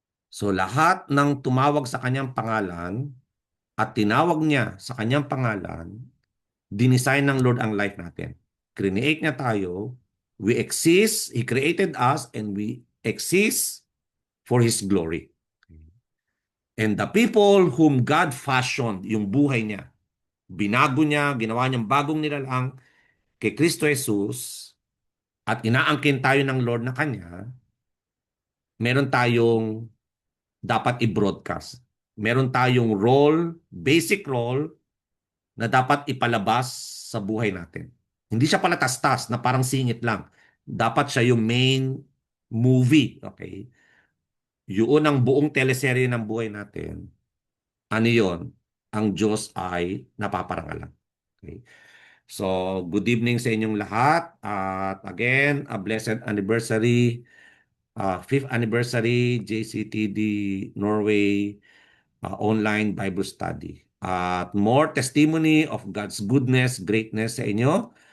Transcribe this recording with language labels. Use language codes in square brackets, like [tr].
[tl] So, lahat ng tumawag sa kanyang pangalan at tinawag niya sa kanyang pangalan, dinesign ng Lord ang life natin. Create niya tayo. [en] We exist. He created us and we exist for His glory. And the people whom God fashioned, [tl] yung buhay niya, binago niya, ginawa niyang bagong nilalang kay Kristo Jesus at inaangkin tayo ng Lord na Kanya, meron tayong dapat i-broadcast. Meron tayong role, basic role, na dapat ipalabas sa buhay natin. Hindi siya palatastas na parang singit lang. Dapat siya yung main movie. Okay? Yun ang buong teleserye ng buhay natin. Ano yun? Ang Diyos ay napaparangalan. Okay? So, [en] good evening [tl] sa inyong lahat. [en] At again, a blessed anniversary, 5th anniversary, JCTD Norway online Bible study. At more testimony of God's goodness, greatness [tl] sa inyo.